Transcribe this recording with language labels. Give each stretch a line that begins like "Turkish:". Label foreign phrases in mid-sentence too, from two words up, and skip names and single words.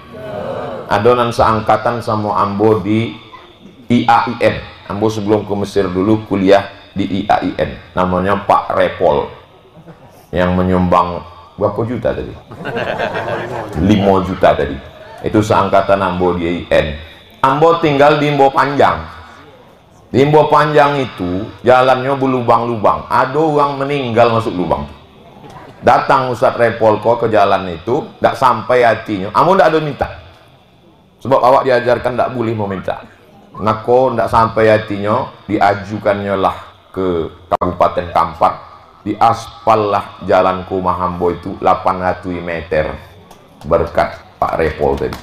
Indonesian: Adonan seangkatan sama ambo di IAIN. Ambo sebelum ke Mesir dulu kuliah di IAIN, namanya Pak Repol, yang menyumbang berapa juta tadi? 5 juta tadi. Itu seangkatan ambo di IAIN. Ambo tinggal di Imbo Panjang. Di Imbo Panjang itu jalannya berlubang-lubang, ada orang meninggal masuk lubang. Datang Ustadz Repol kok ke jalan itu, tidak sampai hatinya. Ambo tidak ada minta, sebab awak diajarkan tidak boleh meminta. Nako tidak sampai hatinya, diajukannya lah ke Kabupaten Kampar, diaspal lah jalan ke Mahambo itu 800 meter berkat Pak Repol tadi.